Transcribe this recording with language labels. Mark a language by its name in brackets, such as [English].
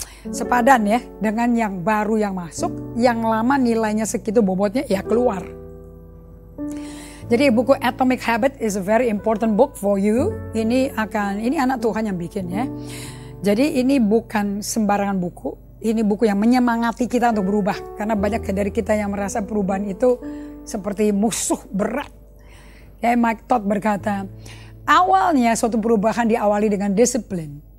[Indonesian] sepadan ya dengan yang baru yang masuk, yang lama nilainya segitu bobotnya ya keluar. Jadi buku [English] Atomic Habit is a very important book for you. [Indonesian] Ini anak Tuhan yang bikin ya. Jadi ini bukan sembarangan buku. Ini buku yang menyemangati kita untuk berubah. Karena banyak dari kita yang merasa perubahan itu seperti musuh berat. Kayak Mike Todd berkata, awalnya suatu perubahan diawali dengan disiplin.